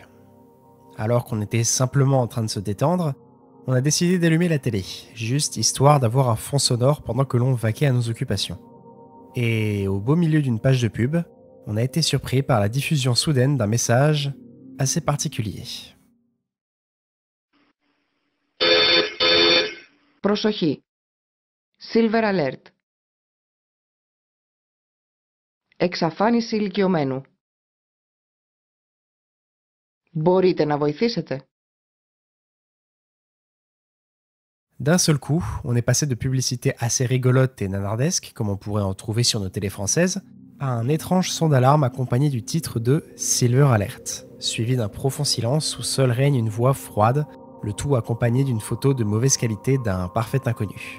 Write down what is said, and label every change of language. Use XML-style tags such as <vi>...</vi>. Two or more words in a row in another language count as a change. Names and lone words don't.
<fr>Alors qu'on était simplement en train de se détendre, on a décidé d'allumer la télé, juste histoire d'avoir un fond sonore pendant que l'on vaquait à nos occupations. Et au beau milieu d'une page de pub, on a été surpris par la diffusion soudaine d'un message assez particulier.</fr> <el>Προσοχή. Silver Alert. Εξαφάνιση ηλικιωμένου. Μπορείτε να βοηθήσετε?</el> <fr>D'un seul coup, on est passé de publicités assez rigolotes et nanardesques, comme on pourrait en trouver sur nos télés françaises, à un étrange son d'alarme accompagné du titre de Silver Alert, suivi d'un profond silence où seul règne une voix froide, le tout accompagné d'une photo de mauvaise qualité d'un parfait inconnu.</fr>